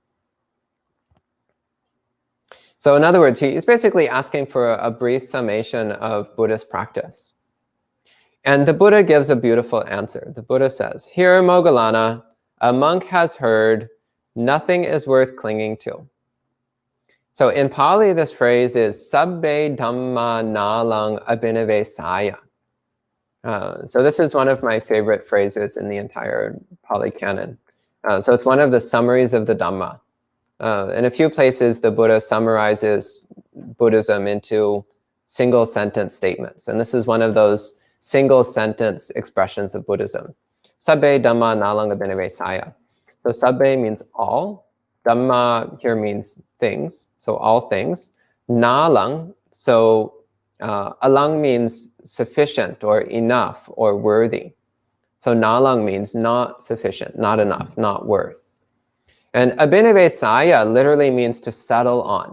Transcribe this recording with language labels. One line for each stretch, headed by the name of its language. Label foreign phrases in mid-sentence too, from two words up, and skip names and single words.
English: So in other words, he's basically asking for a brief summation of Buddhist practice. And the Buddha gives a beautiful answer. The Buddha says, "Here, Moggallana, a monk has heard, nothing is worth clinging to." So in Pali, this phrase is
Pali: sabbe dhamma nalang abhinave saya.
English: So this is one of my favorite phrases in the entire Pali canon. So it's one of the summaries of the Dhamma. In a few places, the Buddha summarizes Buddhism into single sentence statements. And this is one of those single sentence expressions of Buddhism.
Pali: Sabbe dhamma nalang abhinave saya.
English: So sabbe means all. Dhamma here means things. So all things. Nalang, so alang means sufficient or enough or worthy. So nalang means not sufficient, not enough, not worth. And
Pali: abhinave saya
English: literally means to settle on.